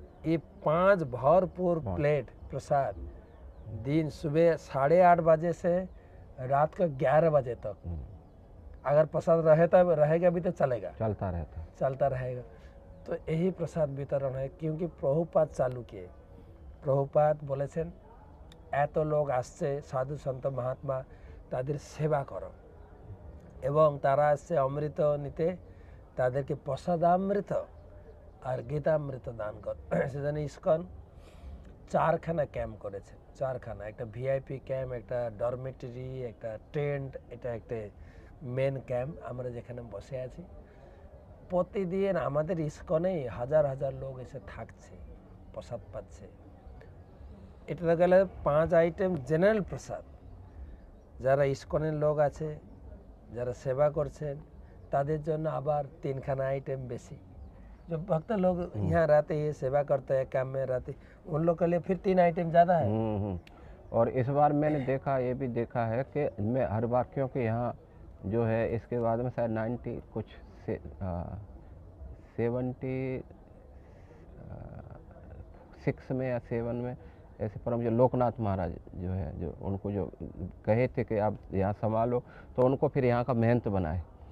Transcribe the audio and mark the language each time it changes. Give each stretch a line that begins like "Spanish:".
Hindi: ये 5 भरपूर प्लेट प्रसाद, दिन सुबह 8:30 बजे से रात को 11 बजे तक। अगर प्रसाद रहेगा भी तो चलता रहेगा। तो यही प्रसाद वितरण है, क्योंकि प्रभुपाद चालू किए।
Bangla: प्रभुपाद बोलेছেন এত লোক আসছে সাধু সন্ত মহাত্মা, তাদের সেবা করো, এবং তারা আসছে অমৃত নিতে, তাদেরকে প্রসাদামৃত আর গীতামৃত দান কর। সেজন্য ইসকন 4খানা ক্যাম্প করেছে, 4খানা, একটা ভিআইপি ক্যাম্প, একটা ডরমেটরি, একটা টেন্ট, এটা একটা মেন ক্যাম্প আমরা যেখানে বসে আছি। প্রতিদিন আমাদের ইসকনেই হাজার হাজার লোক এসে থাকছে, প্রসাদ পাচ্ছে। এটা গেলে 5 আইটেম জেনারেল প্রসাদ। যারা ইসকনের লোক আছে, যারা সেবা করছেন, তাদের জন্য আবার 3খানা आइटम बेसी।
Hindi: जो भक्त लोग यहाँ रहते हैं, सेवा करते हैं, काम में रहते, उन लोग के लिए फिर 3 आइटम ज़्यादा है। और इस बार मैंने देखा, ये भी देखा है कि मैं हर बार, क्योंकि यहाँ जो है इसके बाद में शायद 90 कुछ 76 में या 7 में ऐसे परम जो लोकनाथ महाराज जो है, जो उनको जो कहे थे कि आप यहाँ संभालो, तो उनको फिर यहाँ का महंत बनाए।